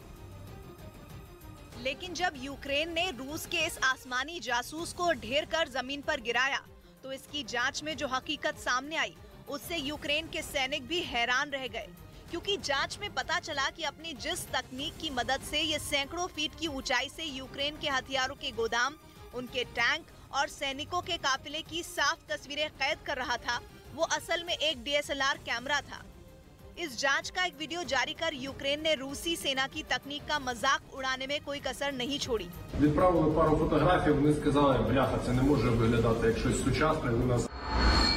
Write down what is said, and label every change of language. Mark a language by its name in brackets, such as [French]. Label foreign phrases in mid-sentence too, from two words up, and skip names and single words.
[Hindi] लेकिन जब यूक्रेन ने रूस के इस आसमानी जासूस को ढेर कर जमीन पर गिराया, तो इसकी जांच में जो हकीकत सामने आई, उससे यूक्रेन के सैनिक भी हैरान रह गए, क्योंकि जांच में पता चला कि अपनी जिस तकनीक की मदद से ये सैकड़ों फीट की ऊंचाई से यूक्रेन के हथियारों के गोदाम, उनके टैंक और सैनिकों के काफिले की साफ तस्वीरें कैद कर रहा था, वो असल में एक [English] DSLR camera [Hindi] था। इस जांच का एक वीडियो जारी कर यूक्रेन ने रूसी सेना की तकनीक का मजाक उड़ाने में कोई कसर नहीं छोड़ी। [Ukrainian] Відправили пару фотографій, вони сказали, бляха, це не може виглядати як щось сучасне, у нас